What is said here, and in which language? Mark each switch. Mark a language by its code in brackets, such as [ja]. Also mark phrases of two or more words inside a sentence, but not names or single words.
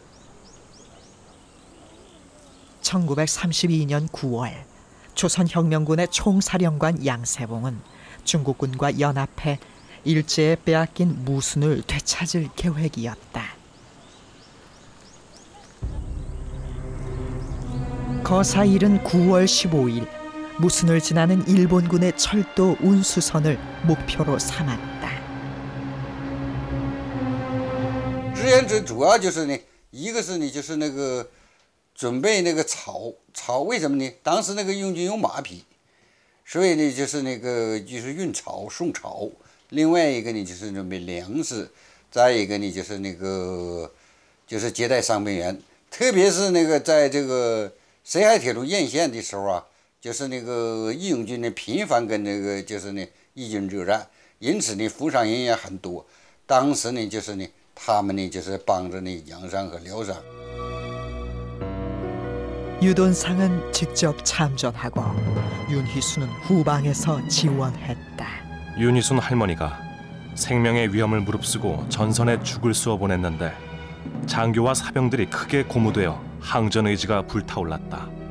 [ko] 1932년 9월 조선혁명군의 총사령관 양세봉은 중국군과 연합해 일제에 빼앗긴 무순을 되찾을 계획이었다. 거사일은 9월 15일 무순을 지나는 일본군의 철도 운수선을 목표로 삼았다. [zh] 志愿者主要就是呢，一个是呢就是那个准备那个草为什么呢？当时那个用军用马匹，所以呢就是那个就是运草送草。另外一个呢就是准备粮食，再一个呢就是那个就是接待伤病员，特别是那个在这个沈海铁路沿线的时候啊。就是那个义勇军呢，频繁跟那个就是呢义军作战，因此呢负伤人也很多。当时呢就是呢他们呢就是帮着呢养伤和疗伤。 [ko] 유돈상은 직접 참전하고 윤희순은 후방에서 지원했다. 윤희순 할머니가 생명의 위험을 무릅쓰고 전선에 죽을 쏘아 보냈는데 장교와 사병들이 크게 고무되어 항전 의지가 불타올랐다.